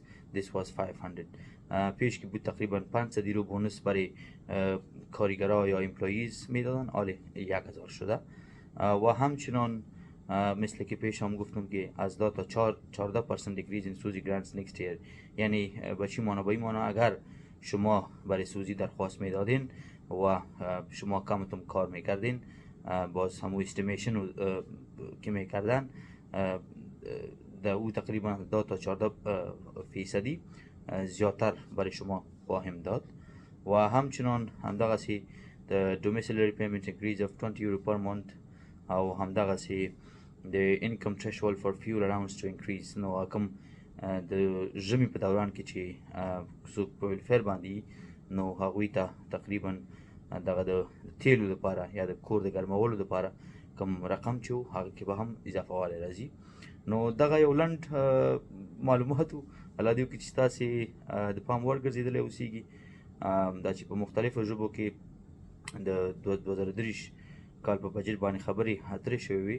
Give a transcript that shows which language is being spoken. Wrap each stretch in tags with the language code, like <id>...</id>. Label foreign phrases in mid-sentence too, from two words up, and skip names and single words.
<en>This was 500.</en> <fa>پیش که بود تقریبا 500 یورو بونس برای کارگرها یا امپلویز میدادن، حالا 1000 شده. و همچنان مثل که پیش هم گفتم که از 10 تا 14%</fa> <en>decrease in SUSI grants next year.</en> <fa>یعنی به چی مانا؟ به این مانا اگر شما برای سوزی درخواست میدادین و شما کمتون کار میکردین، باز همو استیمیشن که میکردن او تقریبا 10 تا 14% زیاتر برای شما خواهیم داد و همچنان</fa> <ps>همدغسې د</ps> <en>domiciliary payment increase of 20 euro per month</en> <ps>او همدغسې د</ps> <en>income threshold for fuel allowance to increase.</en> <ps>نو کوم د ژمي په دوران کې چې څوک په ویلفیر باندې نو هغوی ته تقریبا دغه د تیلو لپاره یا د کور د ګرمولو لپاره کوم رقم چې و هغه کې به هم اضافه والی راځي. نو دغه یو لنډ معلومات و، الله دې وکړي چې تاسې د پام وړ ګرځېدلی اوسیږي دا چې په مختلفو ژبو کې د 2023 کال په بجټ باندې خبرې اترې شوې وي.</ps>